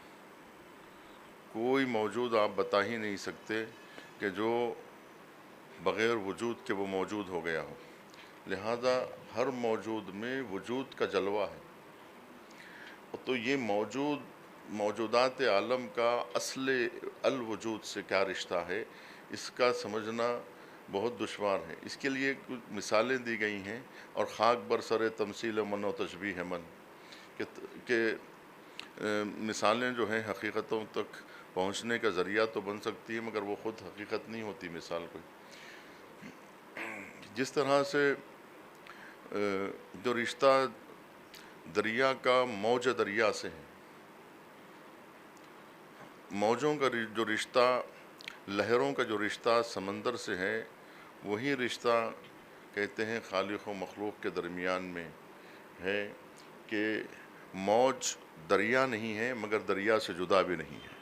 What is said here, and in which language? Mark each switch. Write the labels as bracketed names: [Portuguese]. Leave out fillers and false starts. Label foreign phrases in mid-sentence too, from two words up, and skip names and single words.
[Urdu] کوئی موجود آپ بتا ہی نہیں سکتے کہ جو بغیر وجود کے وہ موجود ہو گیا ہو، لہذا ہر موجود میں وجود کا جلوہ ہے۔ تو یہ موجودات عالم کا اصل الوجود سے کیا رشتہ ہے، اس کا سمجھنا بہت دشوار ہے۔ اس کے لیے کچھ مثالیں دی گئی ہیں، اور [Persian] خاک بر سر تمثیل من و تشبیہ من، [Urdu] کہ مثالیں جو ہیں حقیقتوں تک پہنچنے کا ذریعہ تو بن سکتی ہے، مگر وہ خود حقیقت نہیں ہوتی مثال کوئی۔ جس طرح سے جو رشتہ دریا کا موج دریا سے ہے، موجوں کا جو رشتہ، لہروں کا جو رشتہ سمندر سے ہے، وہی رشتہ کہتے ہیں خالق و مخلوق کے درمیان میں ہے کہ موج دریا نہیں ہے مگر دریا سے جدا بھی نہیں ہے۔